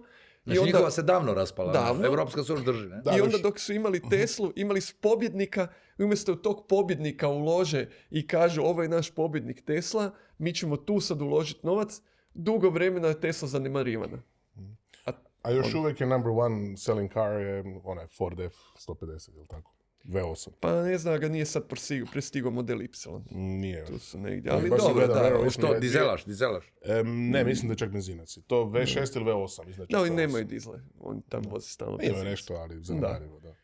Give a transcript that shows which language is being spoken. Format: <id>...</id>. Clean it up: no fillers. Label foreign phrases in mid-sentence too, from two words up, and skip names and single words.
<hr>Znači njihova se davno raspala, Evropska se još drži, ne? I onda dok su imali Teslu, imali su pobjednika, i umjesto tog pobjednika ulože i kažu ovo je naš pobjednik Tesla, mi ćemo tu sad uložiti novac, dugo vremena je Tesla zanemarivana. A još uvijek je</hr> <en>number one selling car</en> <hr>je onaj Ford F-150, je li tako? V8. Pa ne znam, ga nije sad prestigao model Y. Nije. Tu su negdje, ali dobro, da. Što, dizelaš? Ne, mislim da je čak benzinac. To V6 ili V8. Da, oni nemaju dizle. Oni tam voze stalno benzinac. Imaju nešto, ali zanimljivo, da.</hr>